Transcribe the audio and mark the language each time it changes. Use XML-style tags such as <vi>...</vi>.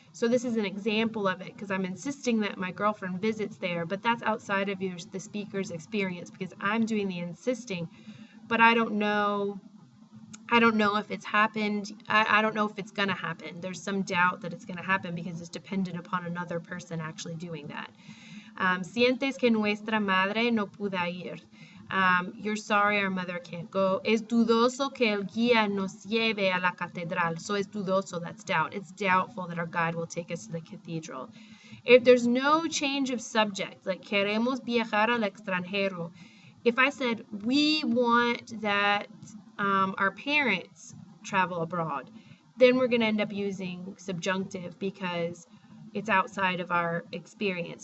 <en>So this is an example of it because I'm insisting that my girlfriend visits there, but that's outside of the speaker's experience because I'm doing the insisting, but I don't know if it's happened. I don't know if it's going to happen. There's some doubt that it's going to happen because it's dependent upon another person actually doing that.</en> <es>Sientes que nuestra madre no pueda ir.</es> <en>You're sorry our mother can't go.</en> <es>Es dudoso que el guía nos lleve a la catedral.</es> <en>So</en> <es>es dudoso,</es> <en>that's doubt. It's doubtful that our guide will take us to the cathedral. If there's no change of subject, like</en> <es>queremos viajar al extranjero,</es> <en>if I said we want that our parents travel abroad, then we're going to end up using subjunctive because it's outside of our experience.</en>